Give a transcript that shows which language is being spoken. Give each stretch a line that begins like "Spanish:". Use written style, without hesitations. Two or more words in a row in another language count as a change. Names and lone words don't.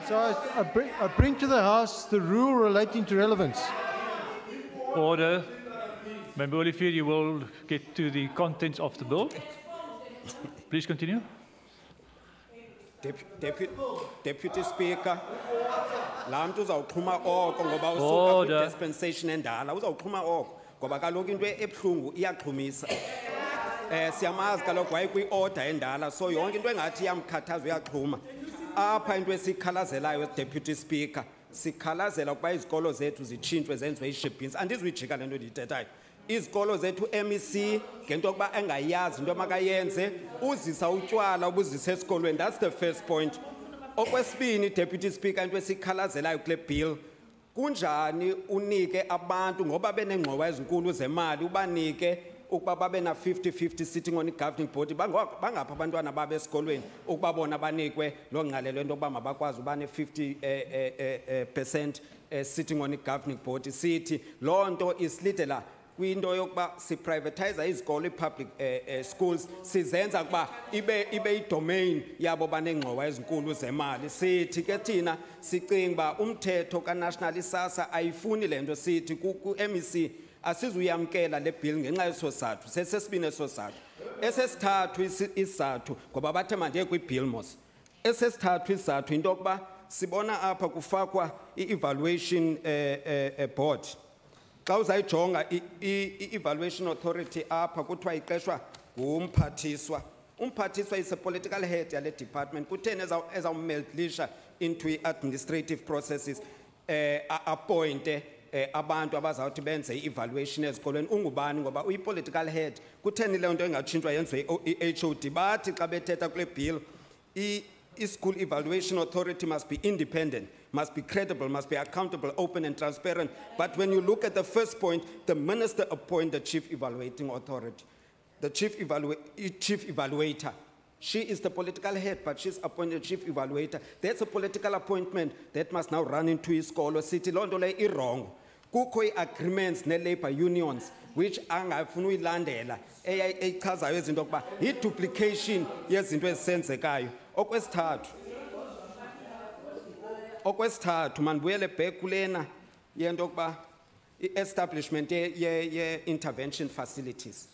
English: So I bring to the House the rule relating to relevance. Order. Member Olivier, you will get to the contents of the bill. Please continue. Deputy Speaker,
Xhosa: laa mntu uzawuxhuma oko ngoba usuka kwi-dispensation endala uzawuxhuma oko ngoba kaloku into ebuhlungu iyaxhumisa. Siyamazi kaloku wayekwi-order endala, so yonke into engathi iyamkhathaza uyaxhuma. Apha into esiyikhalazelayo,
English: Deputy Speaker,
Xhosa: sikhalazela ukuba izikolo zethu zitshintshwe zenziwe ii-ship-ins. Andizuyijika le nto ndiyithethayo. Izikolo zethu MEC ngento yokuba engayazi into makayenze uzisa utywala ubuzisa esikolweni.
English: That's the first point.
Xhosa: Okwesibini,
English: Deputy Speaker,
Xhosa: into esikhalazelayo kule bill, kunjani unike abantu ngoba benengxowa ezinkulu zemali ubanike ukuba babe na 50-50
English: sitting on
Xhosa: i-governing body, bangapha abantwana babe esikolweni ukuba bona banikwe loo ngqalelo into yokuba mabakwazi uba ne-50%
English: sitting on a governing board
Xhosa: sithi loo nto isilidela kwinto yokuba siprivatize izikolo i-public schools sizenza ukuba ibe idomain yabo banengxowa ezinkulu zemali. Sithi ke thina sicinga uba umthetho kaNational isasa ayifuni le nto sithi ku-MEC asizuyamkela le bill ngenxa yeso sizathu sesesibini eso sizathu. Esesithathu isizathu ngoba bathe mandiye kwi-bill mos. Esesithathu isizathu into yokuba sibona apha kufakwa i-evaluation board. Xa uzayijonga i-evaluation authority apha kuthiwa iqeshwa ngumphathiswa.
English: Umphathiswa is a political head yale department.
Xhosa: Kutheni ezawumeldlisha into
English: administrative processes
Xhosa: appointe abantu abazawuthi benze i-evaluation ezikolweni ungubani ngoba uyi-political head. Kutheni le nto engatshintshwa yenziwe i-HOD? Bathi xa bethetha kule bill
English: i-school evaluation authority must be independent, must be credible, must be accountable, open and transparent. But when you look at the first point, the minister appoints the chief evaluating authority, the chief evaluator. She is the political head, but she's appointed chief evaluator. That's a political appointment that must now run into isikolo. City London is wrong.
Xhosa: Kukho agreements ne-labor unions which angafuni uyilandela echazayo izinto ukuba yi-duplication yezinto ezisenzekayo. Okwesithathu mandibuyele back kulena yento yokuba i-establishment ye-intervention facilities.